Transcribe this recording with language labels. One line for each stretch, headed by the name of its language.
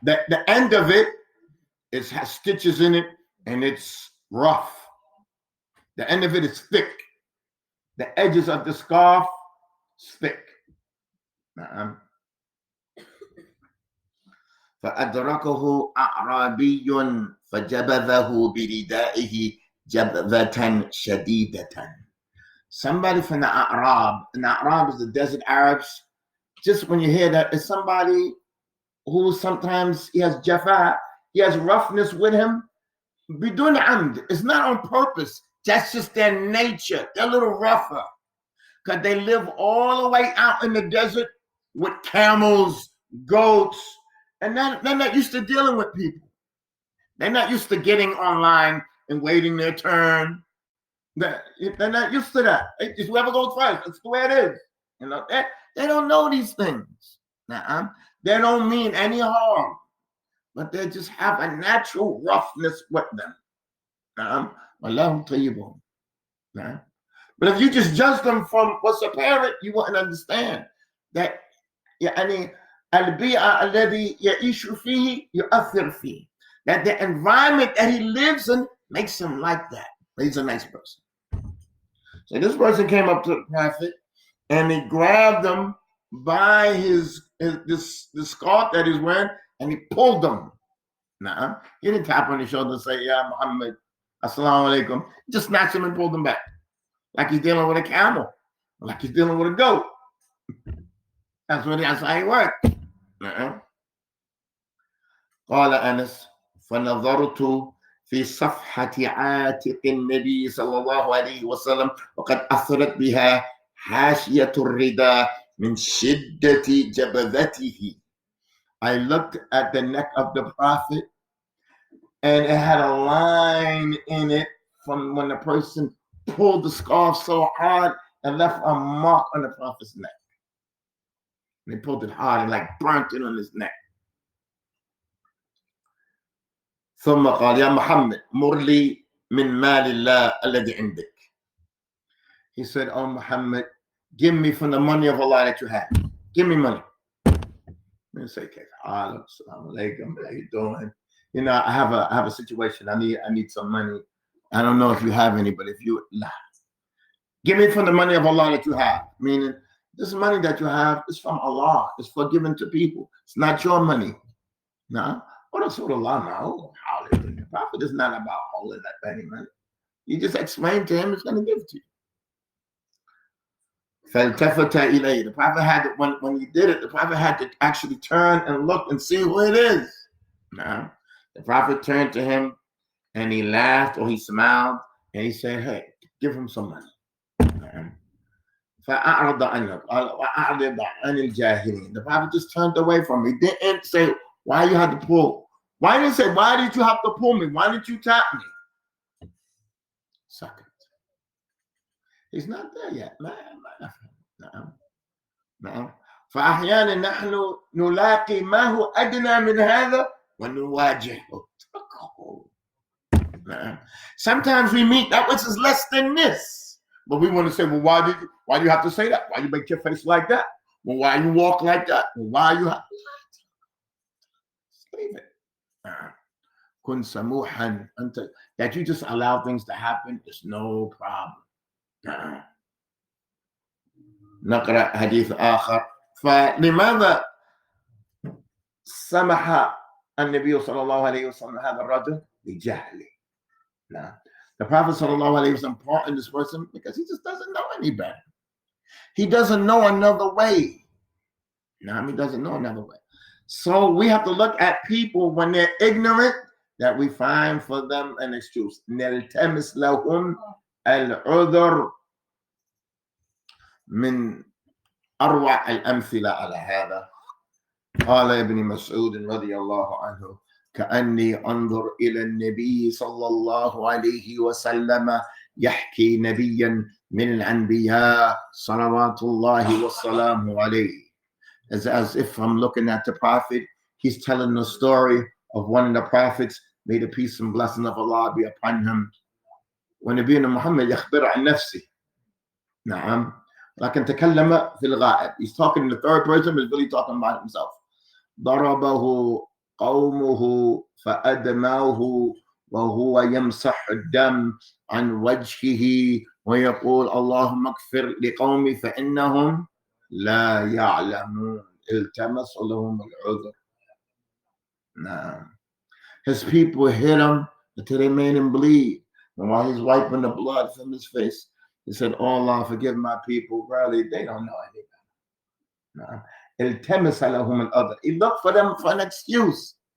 English: The end of it has stitches in it and it's rough. The end of it is thick. The edges of the scarf is thick.
Arabic: فأدركه أعرابي فجبذه بردائه جبذة شديدة.
English: Somebody from the A'rab, and the A'rab is the desert Arabs. Just when you hear that, it's somebody who sometimes he has jafa, he has roughness with him.
Arabic: Bidun amd.
English: It's not on purpose. That's just their nature. They're a little rougher because they live all the way out in the desert with camels, goats, and they're not used to dealing with people. They're not used to getting online and waiting their turn. They're not used to that. It's whoever goes first. That's the way it is. You know, they don't know these things. They don't mean any harm, but they just have a natural roughness with them. But if you just judge them from what's apparent, you wouldn't understand that.
Arabic: يعني البيئة الذي يعيش فيه يؤثر فيه.
English: That the environment that he lives in makes him like that. He's a nice person. So this person came up to the prophet and he grabbed him by this scarf that he's wearing and he pulled him. He didn't tap on his shoulder and say, "Ya Muhammad, assalamu alaikum." He just snatched him and pulled him back. Like he's dealing with a camel. Like he's dealing with a goat. That's how he worked.
Arabic: قال أنس فنظرت في صفحة عاتق النبي صلى الله عليه وسلم وقد أثرت بها حاشية الرداء من شدة جبذته.
English: I looked at the neck of the prophet and it had a line in it from when the person pulled the scarf so hard and left a mark on the prophet's neck. And they pulled it hard and like burnt it on his neck.
Arabic: ثم قال يا محمد مر لي من مال الله الذي عندك.
English: He said, "Oh Muhammad, give me from the money of Allah that you have. Give me money." And say, "Assalamu alaikum, how you doing? You know, I have a situation. I need some money. I don't know if you have any, but if you give me from the money of Allah that you have." Meaning, this money that you have is from Allah. It's for giving to people. It's not your money. No. What else would Allah know? The prophet is not about holding that penny money. You just explain to him, it's going to give to you.
Arabic: فَالْتَفَتَ إِلَيْهِ.
English: The prophet had to, when he did it, the prophet had to actually turn and look and see who it is. Now, the prophet turned to him and he laughed or he smiled and he said, "Hey, give him some money."
Arabic: فَأَعْرَضَ عَنْهُ وَأَعْرِضَ عَنِ الْجَالهين.
English: The prophet just turned away from me. He didn't say, "Why you had to pull?" Why didn't say, "Why did you have to pull me? Why did you tap me?" Second. He's not there yet.
Arabic: نعم. فأحيانا نحن نلاقي ما هو أدنى من هذا ونواجهه.
English: Sometimes we meet that which is less than this, but we want to say, "Well, why do you have to say that? Why you make your face like that? Well, why you walk like that? Well, why you have?" Leave it.
Arabic: Kun samuhan,
English: that you just allow things to happen is no problem.
Arabic: نقرأ حديث آخر. فلماذا سمح النبي صلى الله عليه وسلم هذا الرجل بجهله?
English: The Prophet
Arabic: صلى الله عليه وسلم
English: pardoned this person because he just doesn't know any better. He doesn't know another way. He doesn't know another way. So we have to look at people when they're ignorant, that we find for them an excuse.
Arabic: نلتمس لهم العذر. من أروع الأمثلة على هذا قال ابن مسعود رضي الله عنه: كأني أنظر إلى النبي صلى الله عليه وسلم يحكي نبيا من الأنبياء صلوات الله والسلام عليه.
English: As if I'm looking at the prophet, he's telling the story of one of the prophets. May the peace and blessing of Allah be upon him.
Arabic: ونبينا محمد يخبر عن نفسه. نعم. لكن تكلم في الغائب.
English: He's talking in the third person, but he's really talking about himself.
Arabic: ضربه قومه فأدموه وهو يمسح الدم عن وجهه ويقول: اللهم اغفر لقومي فإنهم لا يعلمون. التمس لهم العذر. Nah.
English: His people hit him until they made him bleed. And while he's wiping the blood from his face, he said, "Oh Allah, forgive my people. Really, they don't know anything." Nah.
Arabic: التمس لهم الأذى.
English: He looked for them for an excuse.